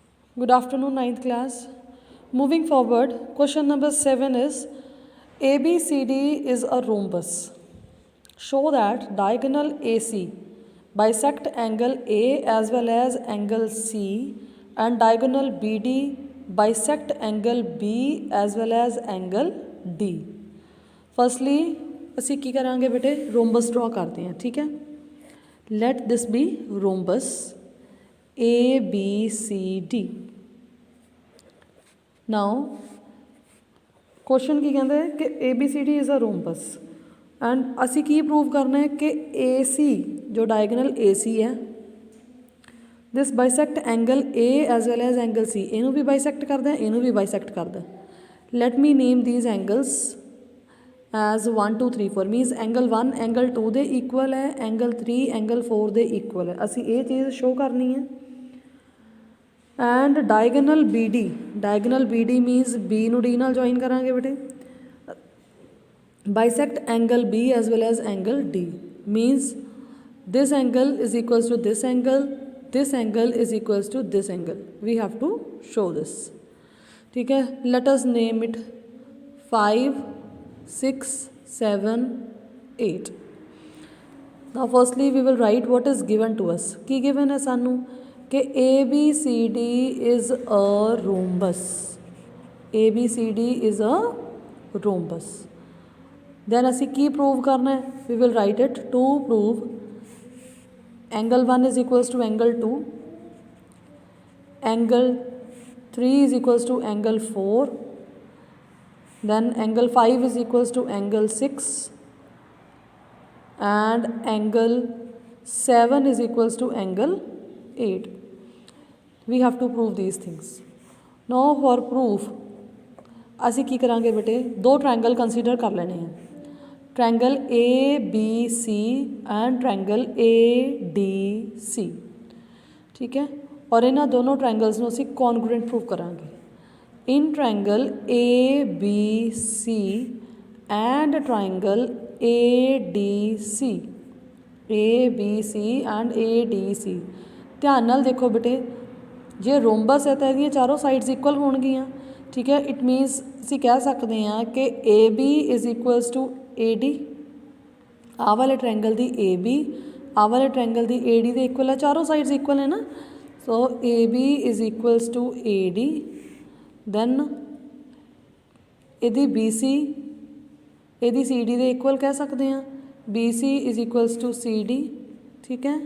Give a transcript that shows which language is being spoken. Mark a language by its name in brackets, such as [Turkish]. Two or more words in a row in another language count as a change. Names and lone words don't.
[English] Good afternoon, ninth class. Moving forward, question number 7 is ABCD is a rhombus. Show that diagonal AC bisect angle A as well as angle C, and diagonal BD bisect angle B as well as angle D. Firstly, [Punjabi] ਅਸੀਂ ਕੀ ਕਰਾਂਗੇ ਬੇਟੇ, [English] rhombus draw [Punjabi] ਕਰਦੇ ਹਾਂ, ਠੀਕ ਹੈ। [English] Let this be rhombus ABCD. now question [Punjabi] ਕੀ ਕਹਿੰਦਾ ਹੈ ਕਿ [English] ABCD is a rhombus and [Punjabi] ਅਸੀਂ ਕੀ ਪ੍ਰੂਵ ਕਰਨਾ ਹੈ ਕਿ AC ਜੋ ਡਾਇਗਨਲ AC ਹੈ [English] this bisect angle A as well as angle C, [Punjabi] ਇਹਨੂੰ ਵੀ ਬਾਈਸੈਕਟ ਕਰਦਾ ਇਹਨੂੰ ਵੀ ਬਾਈਸੈਕਟ ਕਰਦਾ। [English] Let me name these angles as 1 2 3 4 means angle 1 angle 2 ਦੇ equal ਹੈ, angle 3 angle 4 ਦੇ equal ਹੈ। [Punjabi] ਅਸੀਂ ਇਹ ਚੀਜ਼ ਸ਼ੋ ਕਰਨੀ ਹੈ। [English] and diagonal BD means [Punjabi] B ਨੂੰ D ਨਾਲ ਜੁਆਇਨ ਕਰਾਂਗੇ ਬੇਟੇ। [English] bisect angle B as well as angle D means this angle is equals to this angle is equals to this angle. We have to show this, [Punjabi] ਠੀਕ ਹੈ। [English] let us name it 5 6 7 8. now firstly we will write what is given to us. [Punjabi] ਕੀ given ਹੈ ਸਾਨੂੰ कि [English] ABCD is a rhombus. ABCD is a rhombus. [Punjabi] then ਅਸੀਂ ਕੀ prove ਕਰਨਾ ਹੈ, [English] we will write it to prove angle 1 is equals to angle 2, angle 3 is equals to angle 4, then angle 5 is equals to angle 6 and angle 7 is equals to angle 8. We have to prove these things. now for proof [Punjabi] ਅਸੀਂ ਕੀ ਕਰਾਂਗੇ ਬੇਟੇ, ਦੋ ਟ੍ਰਾਇੰਗਲ ਕੰਸੀਡਰ ਕਰ ਲੈਣੇ ਆ, [English] triangle ABC and triangle ADC, [Punjabi] ਠੀਕ ਹੈ। [Hindi] और इन्होंने दोनों [Punjabi] ट्रायंगल्स ਨੂੰ ਅਸੀਂ [English] congruent prove [Punjabi] करांगे। [English] in triangle ABC and triangle ADC and ADC [Punjabi] ਧਿਆਨ ਨਾਲ ਦੇਖੋ ਬੇਟੇ, ਜੇ ਰੋਮਬਸ ਹੈ [Hindi] तो ये चारों [English] sides equal [Punjabi] ਹੋਣਗੀਆਂ, ਠੀਕ ਹੈ। [English] it means [Punjabi] ਅਸੀਂ [Hindi] कह सकते हैं कि [English] AB is equals to AD, [Punjabi] ਆਹ ਵਾਲੇ ਟ੍ਰਾਇੰਗਲ ਦੀ AB ਆਹ ਵਾਲੇ ਟ੍ਰਾਇੰਗਲ ਦੀ AD ਦੇ ਇਕਵਲ ਹੈ, ਚਾਰੋਂ ਸਾਈਡਸ ਇਕਵਲ ਹੈ ਨਾ। [English] So AB is equals to AD, [Punjabi] ਦੈਨ ਇਹਦੀ BC ਇਹਦੀ CD ਦੇ ਇਕਵਲ ਕਹ ਸਕਦੇ ਹੈਂ, [English] BC is equals to CD, [Punjabi] ਠੀਕ ਹੈ।